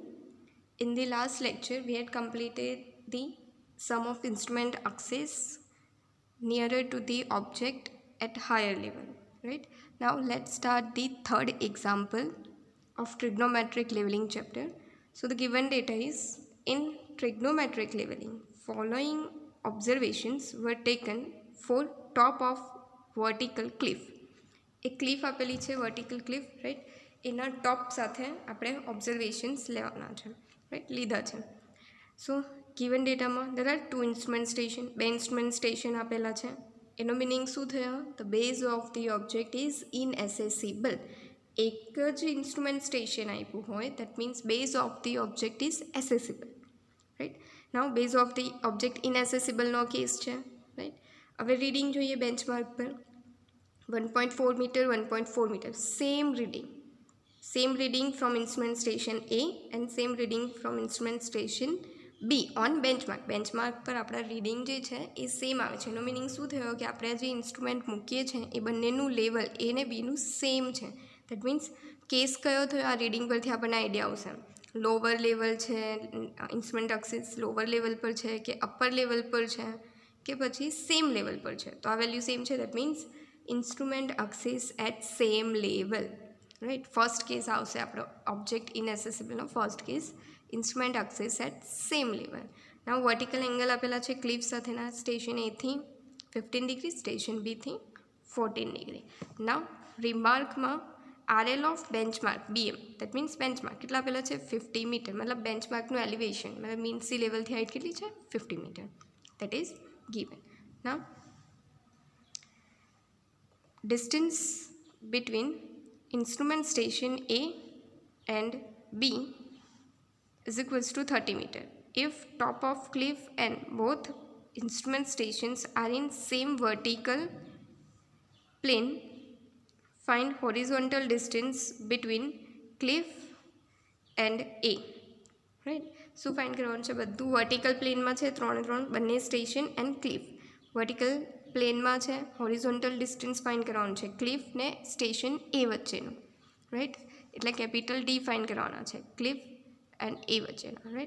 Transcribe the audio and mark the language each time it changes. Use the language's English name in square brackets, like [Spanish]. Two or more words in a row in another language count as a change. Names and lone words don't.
[English] In the last lecture we had completed the sum of instrument axis nearer to the object at higher level, right? Now let's start the third example of trigonometric leveling chapter. So the given data is, in trigonometric leveling, following observations were taken for top of vertical cliff. [Gujarati] એક ક્લિફ આપેલી છે, [English] vertical cliff, [Gujarati] રાઈટ. એના ટોપ સાથે આપણે ઓબ્ઝર્વેશન્સ લેવાના છે, રાઈટ, લીધા છે. [English] so given dataમાં there are 2 instrument station, 2 instrument station [Gujarati] આપેલા છે. એનો મિનિંગ શું થયો? [English] the base of the object is inaccessible. [Gujarati] એક જ [English] instrument station [Gujarati] આપ્યું હોય, [English] that means base of the object is accessible, right. now base of the object inaccessibleનો case છે, રાઈટ. [Gujarati] હવે રીડિંગ જોઈએ બેન્ચમાર્ક પર. [English] 1.4 meter, 1.4 meter, same reading from instrument station A and same reading from instrument station B on benchmark [Gujarati] પર આપણા રીડિંગ જે છે એ સેમ આવે છે. એનો મિનિંગ શું થયો કે આપણે જે ઇન્સ્ટ્રુમેન્ટ મૂકીએ છીએ એ બંનેનું લેવલ એ ને બીનું સેમ છે. [English] that means [Gujarati] કેસ કયો થયો? આ રીડિંગ પરથી આપણને આઈડિયા આવશે. [English] lower level [Gujarati] છે, [English] instrument axis lower level [Gujarati] પર છે કે [English] upper level [Gujarati] પર છે કે પછી [English] same level [Gujarati] પર છે. તો આ વેલ્યુ સેમ છે, [English] that means instrument axis at same level, right. First case [Gujarati] આવશે આપણો [English] object inaccessible નો first case, instrument axis at same level. Now vertical angle [Gujarati] આપેલા છે ક્લિફ સાથેના, સ્ટેશન A થી 15 ડિગ્રી, સ્ટેશન B થી 14 ડિગ્રી. [English] Now રિમાર્કમાં RL of benchmark BM, that means benchmark [Gujarati] કેટલા આપેલા છે? [English] 50 મીટર. [Gujarati] મતલબ બેન્ચમાર્કનું એલિવેશન, મતલબ [English] mean sea levelથી [Gujarati] હાઇટ કેટલી છે? 50 મીટર. [English] That is given. Now distance between instrument station A and B is equals to 30 meter. If top of cliff and both instrument stations are in same vertical plane, find horizontal distance between cliff and A, right. [Gujarati] શું ફાઇન્ડ કરવાનું છે? બધું [English] vertical planeમાં [Gujarati] છે, 3 બંને [English] station and cliff vertical planeમાં [Gujarati] છે. [English] horizontal distance find [Gujarati] કરવાનું છે ક્લિફ ને સ્ટેશન એ વચ્ચેનું, રાઈટ. એટલે [English] capital D find [Gujarati] કરવાના છે [English] cliff and A [Gujarati] વચ્ચેના, રાઈટ.